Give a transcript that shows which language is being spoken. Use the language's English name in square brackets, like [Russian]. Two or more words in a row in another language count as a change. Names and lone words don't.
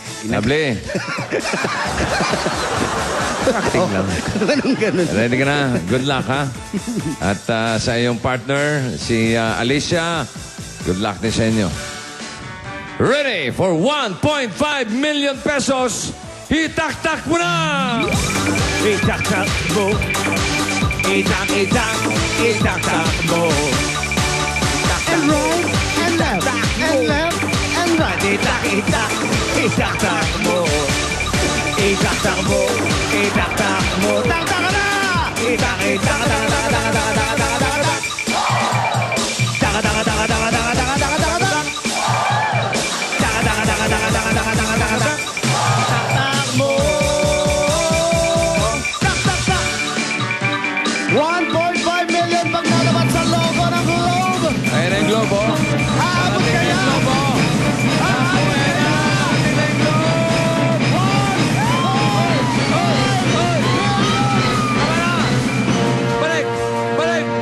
[Filipino] Lovely. Acting lang. Ganun, ganun. Ready ka na? [English] Good luck, [Filipino] ha? At sa iyong partner, si Alicia, [English] good luck [Filipino] din sa inyo. [English] Ready for 1.5 million pesos? [Filipino] Itak-tak mo na! Itak-tak mo. Itak-itak. Itak-tak mo. [English] And right, and left, and left, and right. [Filipino] Itak-itak. Itak-tak mo. Itak-tak mo. Itak-tak mo. Tak-tak ka na! Itak-itak. Tak-tak-tak-tak-tak-tak-tak-tak. Tak-tak-tak-tak-tak-tak-tak-tak-tak. Tak-tak-tak-tak-tak-tak-tak-tak-tak. Tak-tak mo. Tak-tak-tak. 1.5 million pag nalabat sa logo ng Globe. Ayan ang globo. Aabot ka na. Balik! Balik!